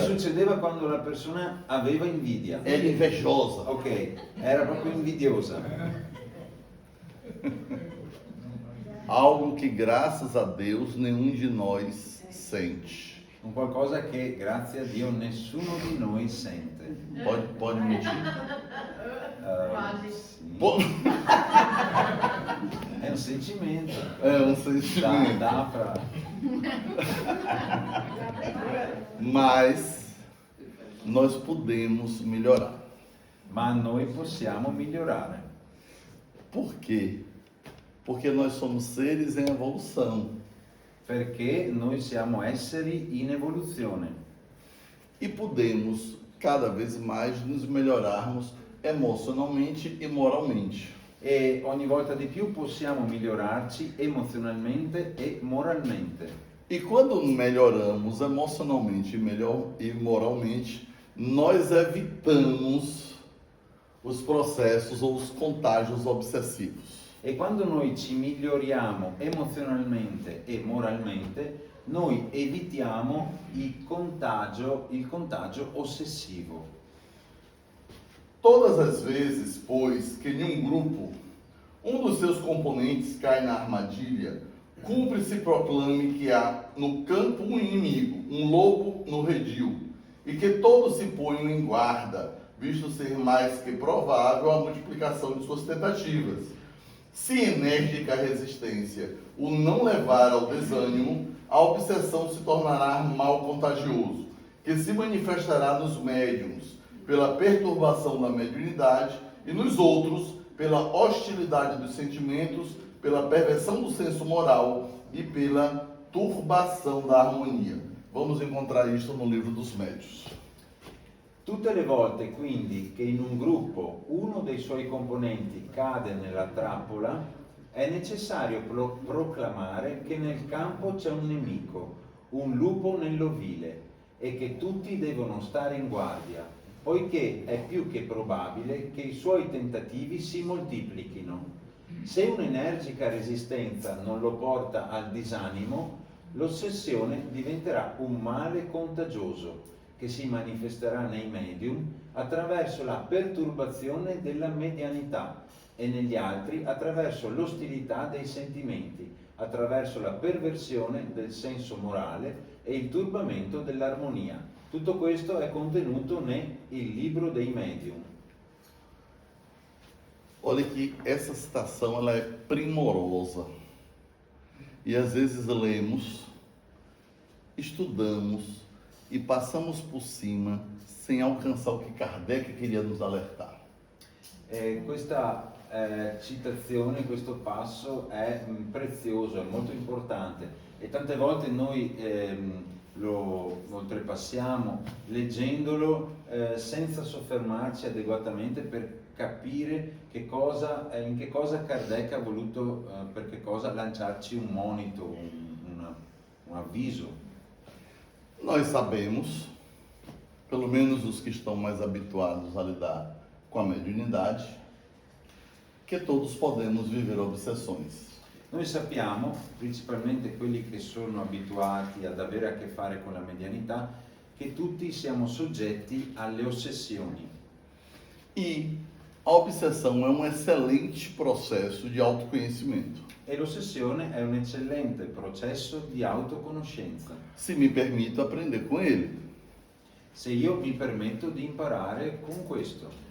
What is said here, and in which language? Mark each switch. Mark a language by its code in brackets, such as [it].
[it] succedeva quando la persona aveva invidia. [pt] Era invejosa. [it] Ok, era proprio invidiosa. [pt] Algo que, graças a Deus, nenhum de nós sente. [it] Un qualcosa che, grazie a Dio, nessuno di noi sente. [pt] Pode mentir? [it] Sì. Po- È un sentimento. [pt] É um sentimento. [it] Dà fra... [pt] Mas nós podemos melhorar. [it] Ma noi possiamo migliorare. [pt] Por quê? Porque nós somos seres em evolução. [it] Perché noi siamo esseri in evoluzione. [pt] E podemos cada vez mais nos melhorarmos emocionalmente e moralmente. [it] E ogni volta di più possiamo migliorarci emozionalmente e moralmente. [pt] E quando melhoramos emocionalmente e moralmente, nós evitamos os processos ou os contágios obsessivos. [it] E quando noi ci miglioriamo emozionalmente e moralmente, noi evitiamo il contagio ossessivo. [pt] Todas as vezes, pois, que em um grupo, um dos seus componentes cai na armadilha, cumpre-se proclame que há no campo um inimigo, um lobo no redil, e que todos se ponham em guarda, visto ser mais que provável a multiplicação de suas tentativas. Se enérgica a resistência o não levar ao desânimo, a obsessão se tornará mal contagioso, que se manifestará nos médiuns pela perturbação da mediunidade e nos outros pela hostilidade dos sentimentos, pela perversão do senso moral e pela turbação da harmonia. Vamos encontrar isto no livro dos Médiuns. [it] Tutte le volte quindi che in un gruppo uno dei suoi componenti cade nella trappola, è necessario proclamare che nel campo c'è un nemico, un lupo nell'ovile, e che tutti devono stare in guardia, poiché è più che probabile che i suoi tentativi si moltiplichino. Se un'energica resistenza non lo porta al disanimo, l'ossessione diventerà un male contagioso che si manifesterà nei medium attraverso la perturbazione della medianità e negli altri attraverso l'ostilità dei sentimenti, attraverso la perversione del senso morale e il turbamento dell'armonia. Tutto questo è contenuto nel libro dei medium. [pt] Olha que essa citação ela é primorosa. E às vezes lemos, estudamos e passamos por cima sem alcançar o que Kardec queria nos alertar. [it] Questa citazione, questo passo è prezioso, è molto importante e tante volte noi lo oltrepassiamo leggendolo senza soffermarci adeguatamente per capire in che cosa Kardec ha voluto, per che cosa lanciarci un monito, un avviso. [pt] Nós sabemos, pelo menos os que estão mais habituados a lidar com a mediunidade, que todos podemos viver obsessões. [it] Noi sappiamo, principalmente quelli che sono abituati ad avere a che fare con la medianità, che tutti siamo soggetti alle ossessioni. [pt] E a obsessão é um excelente processo de autoconhecimento. [it] E l'ossessione è un eccellente processo di autoconoscenza, [pt] Se me permito aprender com ele. [it] se io mi permetto di imparare con questo.